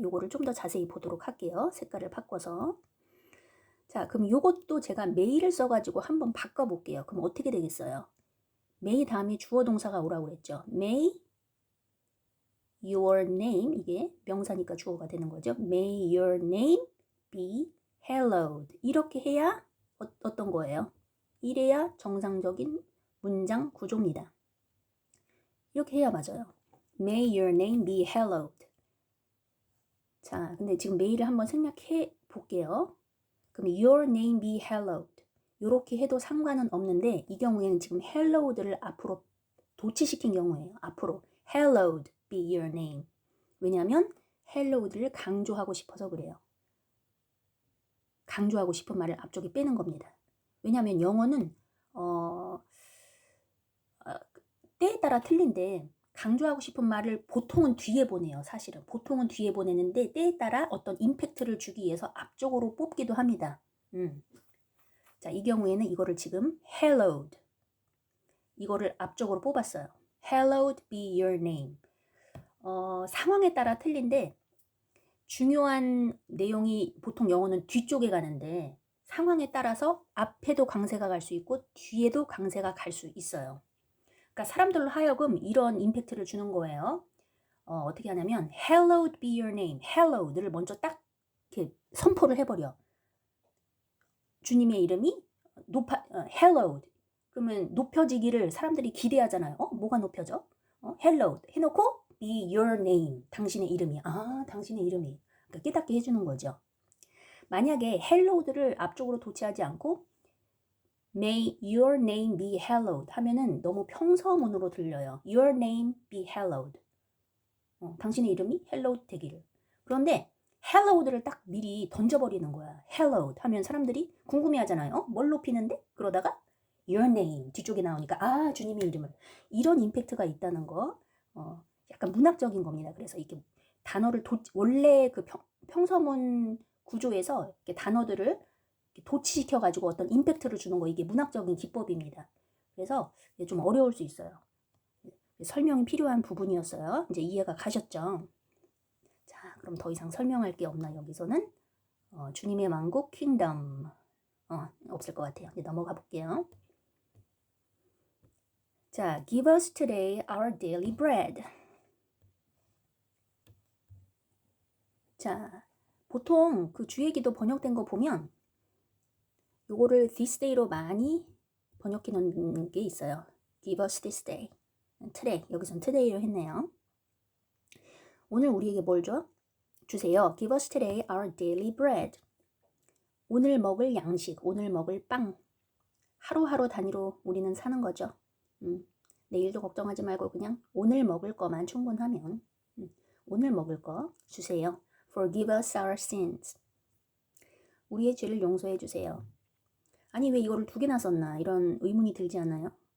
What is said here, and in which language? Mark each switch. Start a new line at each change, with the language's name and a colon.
Korean: 요거를 좀 더 자세히 보도록 할게요. 색깔을 바꿔서. 자, 그럼 요것도 제가 may를 써가지고 한번 바꿔볼게요. 그럼 어떻게 되겠어요? may 다음에 주어 동사가 오라고 그랬죠.
English: May your name,
Korean: 이게 명사니까 주어가 되는 거죠.
English: May your name be hallowed.
Korean: 이렇게 해야 어떤 거예요? 이래야 정상적인 문장 구조입니다. 이렇게 해야 맞아요.
English: May your name be hallowed.
Korean: 자, 근데 지금 may를 한번 생략해 볼게요.
English: 그럼 your name be hallowed.
Korean: 이렇게 해도 상관은 없는데 이 경우에는 지금 hallowed를 앞으로 도치시킨 경우예요.
English: 앞으로 hallowed be your name.
Korean: 왜냐하면 hallowed를 강조하고 싶어서 그래요. 강조하고 싶은 말을 앞쪽에 빼는 겁니다. 왜냐하면 영어는 때에 따라 틀린데 강조하고 싶은 말을 보통은 뒤에 보내요. 사실은 보통은 뒤에 보내는데 때에 따라 어떤 임팩트를 주기 위해서 앞쪽으로 뽑기도 합니다. 자, 이 경우에는 이거를 지금 hallowed, 이거를 앞쪽으로 뽑았어요.
English: hallowed be your name.
Korean: 상황에 따라 틀린데 중요한 내용이 보통 영어는 뒤쪽에 가는데 상황에 따라서 앞에도 강세가 갈 수 있고 뒤에도 강세가 갈 수 있어요. 그러니까 사람들로 하여금 이런 임팩트를 주는 거예요. 어떻게 하냐면
English: hallowed be your name,
Korean: hallowed를 먼저 딱 이렇게 선포를 해버려. 주님의 이름이 hallowed. 그러면 높여지기를 사람들이 기대하잖아요. 뭐가 높여져? hallowed 해놓고
English: be your name,
Korean: 당신의 이름이. 당신의 이름이. 그러니까 깨닫게 해주는 거죠. 만약에 hallowed를 앞쪽으로 도치하지 않고
English: May your name be hallowed
Korean: 하면은 너무 평서문으로 들려요.
English: Your name be hallowed.
Korean: 당신의 이름이 hallowed 되기를. 그런데 hallowed를 딱 미리 던져버리는 거야. hallowed 하면 사람들이 궁금해하잖아요. 뭘 높이는데? 그러다가
English: your name
Korean: 뒤쪽에 나오니까 주님의 이름을. 이런 임팩트가 있다는 거. 약간 문학적인 겁니다. 그래서 이렇게 단어를 원래 그 평서문 구조에서 이렇게 단어들을 도치시켜가지고 어떤 임팩트를 주는 거, 이게 문학적인 기법입니다. 그래서 좀 어려울 수 있어요. 설명이 필요한 부분이었어요. 이제 이해가 가셨죠? 자, 그럼 더 이상 설명할 게 없나 여기서는? 주님의 왕국 킹덤 없을 것 같아요. 이제 넘어가 볼게요.
English: 자, give us today our daily bread.
Korean: 자, 보통 그 주의 기도 번역된 거 보면 요거를 this day로 많이 번역해 놓은 게 있어요.
English: Give us this day. today.
Korean: 여기선 today로 했네요. 오늘 우리에게 뭘 줘? 주세요.
English: Give us today our daily bread.
Korean: 오늘 먹을 양식, 오늘 먹을 빵. 하루하루 단위로 우리는 사는 거죠. 내일도 걱정하지 말고 그냥 오늘 먹을 거만 충분하면 오늘 먹을 거 주세요.
English: Forgive us our sins.
Korean: 우리의 죄를 용서해 주세요. 아니 왜 이거를 두 개나 썼나 이런 의문이 들지 않아요?